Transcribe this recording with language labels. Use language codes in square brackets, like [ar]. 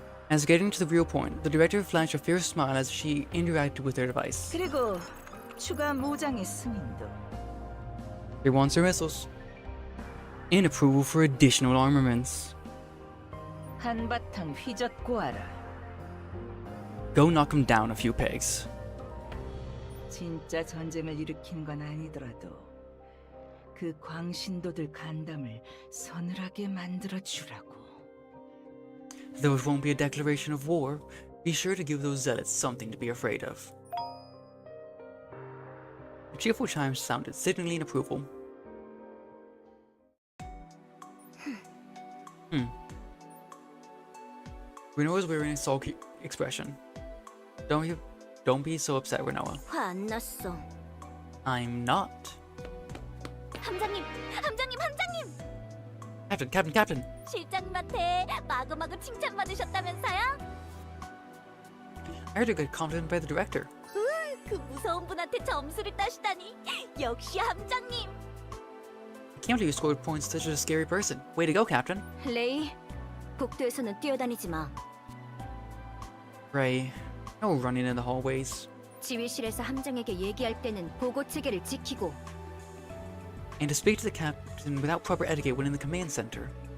[en] As getting to the real point, the director flashed a fierce smile as she interacted with their device. [ko] 그리고 추가 무장의 승인도. [en] They want their missiles. And approval for additional armaments. [ko] 한바탕 휘젓고 와라. [en] Go knock them down a few pegs. [ko] 진짜 전쟁을 일으키는 건 아니더라도 그 광신도들 간담을 서늘하게 만들어 주라고. [en] Though it won't be a declaration of war, be sure to give those zealots something to be afraid of. The cheerful chimes sounded, signaling approval. Renoa was wearing a sulky expression. Don't be so upset, Renoa. [ko] 화 안 났어. [en] I'm not. [ko] 함장님, 함장님, 함장님! [en] Captain! [ko] 실장님한테 마구마구 칭찬받으셨다면서요? [en] I heard you got complimented by the director. [ko] 그 무서운 분한테 점수를 따시다니 역시 함장님! [en] I can't believe you scored points to such a scary person. Way to go, Captain. [ko] 레이, 복도에서는 뛰어다니지 마. [en] Ray, no running in the hallways. [ko] 지휘실에서 함장에게 얘기할 때는 보고 체계를 지키고. [en] And to speak to the captain without proper etiquette when in the command center.